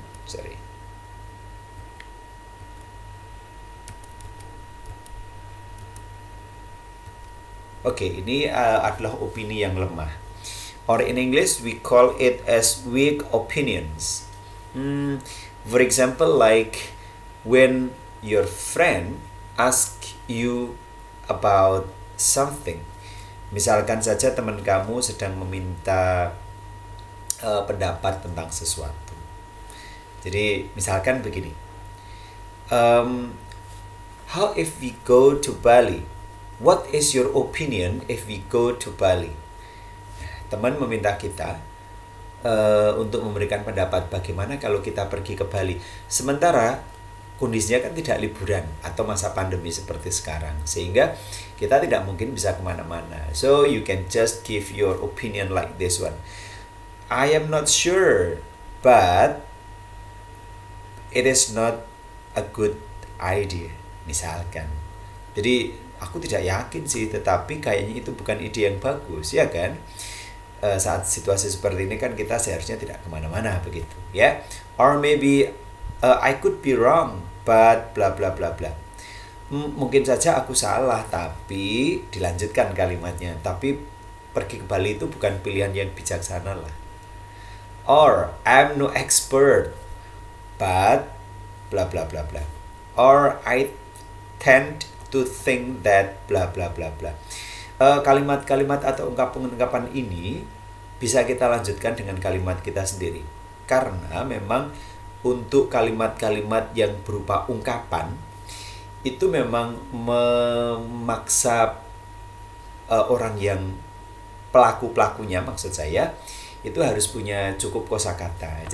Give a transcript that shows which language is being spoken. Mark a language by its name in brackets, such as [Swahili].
[English] Sorry. [Indonesian] Oke, ini adalah opini yang lemah. [English] Or in English, we call it as weak opinions. For example, like when your friend asks you about something. [Indonesian] Misalkan saja teman kamu sedang meminta pendapat tentang sesuatu. Jadi misalkan begini, [English] how if we go to Bali? What is your opinion if we go to Bali? [Indonesian] Teman meminta kita untuk memberikan pendapat bagaimana kalau kita pergi ke Bali. Sementara kondisinya kan tidak liburan atau masa pandemi seperti sekarang, sehingga kita tidak mungkin bisa kemana-mana. [English] So you can just give your opinion like this one. I am not sure, but it is not a good idea. [Indonesian] Misalkan. Jadi aku tidak yakin sih, tetapi kayaknya itu bukan ide yang bagus, ya kan? Saat situasi seperti ini kan kita seharusnya tidak kemana-mana begitu, ya. [English] Or maybe I could be wrong, but bla bla bla bla. [Indonesian] Mungkin saja aku salah, tapi dilanjutkan kalimatnya. Tapi pergi ke Bali itu bukan pilihan yang bijaksana lah. [English] Or I'm no expert, but bla bla bla bla. Or I tend to think that bla bla bla bla. [Indonesian] Kalimat-kalimat atau ungkapan-ungkapan ini bisa kita lanjutkan dengan kalimat kita sendiri. Karena memang untuk kalimat-kalimat yang berupa ungkapan itu memang memaksa orang yang pelaku-pelakunya, maksud saya, itu harus punya cukup kosakata.